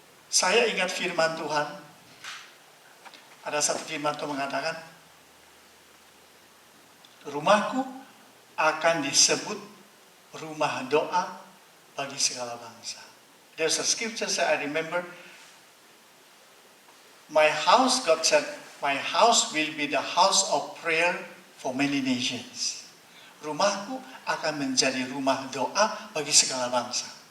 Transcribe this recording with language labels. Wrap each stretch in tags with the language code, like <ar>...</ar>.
<id>Saya ingat firman Tuhan. Ada satu firman Tuhan mengatakan, rumahku akan disebut rumah doa bagi segala bangsa.</id> <en>There's a scripture that I remember. My house, God said, my house will be the house of prayer for many nations.</en> <id>Rumahku akan menjadi rumah doa bagi segala bangsa.</id>